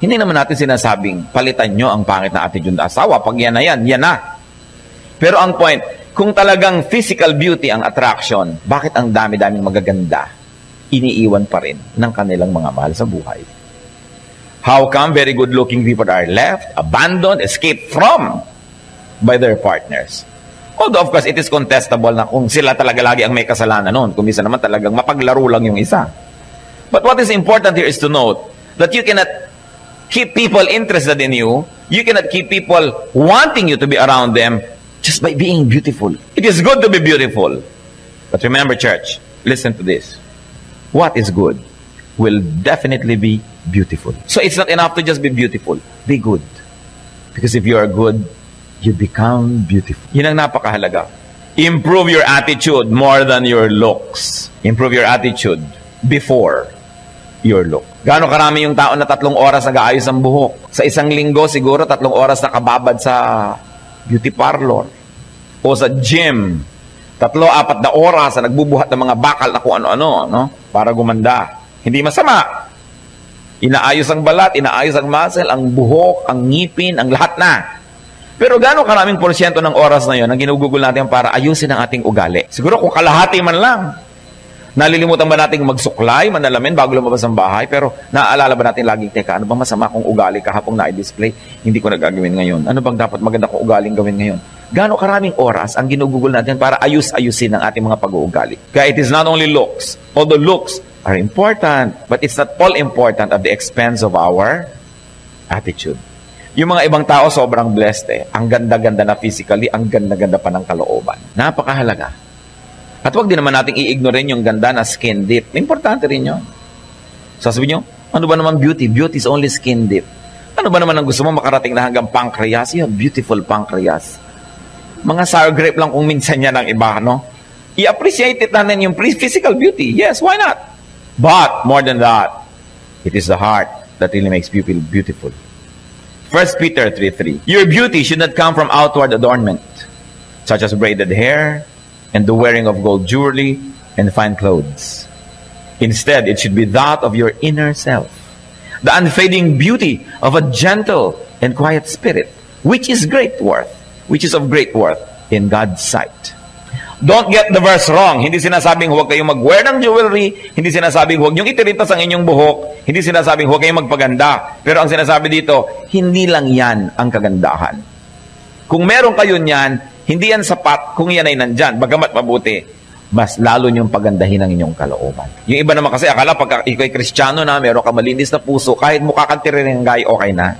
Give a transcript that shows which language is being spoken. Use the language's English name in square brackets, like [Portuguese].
[Filipino] Hindi naman natin sinasabing, palitan nyo ang pangit na attitude ng asawa. Pag yan na yan, yan na. Pero ang point, kung talagang physical beauty ang attraction, bakit ang dami-daming magaganda iniiwan pa rin ng kanilang mga mahal sa buhay? [English] How come very good-looking people are left, abandoned, escaped from by their partners? Although, of course, it is contestable [Filipino] na kung sila talaga lagi ang may kasalanan noon. Kung minsan naman talagang mapaglaro lang yung isa. [English] But what is important here is to note that you cannot keep people interested in you. You cannot keep people wanting you to be around them just by being beautiful. It is good to be beautiful. But remember, church, listen to this. What is good will definitely be beautiful. So it's not enough to just be beautiful. Be good. Because if you are good, you become beautiful. [Filipino] Yun ang napakahalaga. [English] Improve your attitude more than your looks. Improve your attitude before your look. [Filipino] Gaano karami yung tao na 3 oras nag-aayos ang buhok? Sa isang linggo, siguro 3 oras nakababad sa beauty parlor o sa gym. 3-4 na oras na nagbubuhat ng mga bakal na kung ano-ano, no? Para gumanda. Hindi masama. Inaayos ang balat, inaayos ang muscle, ang buhok, ang ngipin, ang lahat na. Pero gaano karaming porsyento ng oras na yun ang ginugugol natin para ayusin ang ating ugali? Siguro kung kalahati man lang. Nalilimutan ba nating magsuklay, manalamin bago lumabas ng bahay? Pero naaalala ba natin laging, teka, ano bang masama kong ugali kahapong na-display? Hindi ko nagagawin ngayon. Ano bang dapat maganda kong ugaling gawin ngayon? Gaano karaming oras ang ginugugol natin para ayus-ayusin ang ating mga pag-uugali? Kaya [English] it is not only looks. Although looks are important, but it's not all important at the expense of our attitude. [Filipino] Yung mga ibang tao sobrang blessed eh. Ang ganda-ganda na physically, ang ganda-ganda pa ng kalooban. Napakahalaga. At wag din naman nating i-ignore yung ganda na skin deep. Importante rin yun. Sasabihin nyo, ano ba naman beauty? [English] Beauty is only skin deep. [Filipino] Ano ba naman ang gusto mo makarating na hanggang pancreas? [English] You have beautiful pancreas. [Filipino] Mga sour grape lang kung minsan yan ang iba, no? I-appreciate it natin yung physical beauty. [English] Yes, why not? But, more than that, it is the heart that really makes people beautiful. 1 Peter 3:3. Your beauty should not come from outward adornment, such as braided hair, and the wearing of gold jewelry, and fine clothes. Instead, it should be that of your inner self, the unfading beauty of a gentle and quiet spirit, which is of great worth in God's sight. Don't get the verse wrong. [Filipino] Hindi sinasabing huwag kayong mag-wear ng jewelry, hindi sinasabing huwag niyong itiritas ang inyong buhok, hindi sinasabing huwag kayong magpaganda. Pero ang sinasabi dito, hindi lang yan ang kagandahan. Kung meron kayo niyan, hindi yan sapat kung yan ay nandyan, bagamat mabuti. mas lalo niyong pagandahin ang inyong kalooban. Yung iba naman kasi, akala pag ikaw ay Kristiyano na, meron ka malinis na puso, kahit mukha kang tirirenggay, okay na.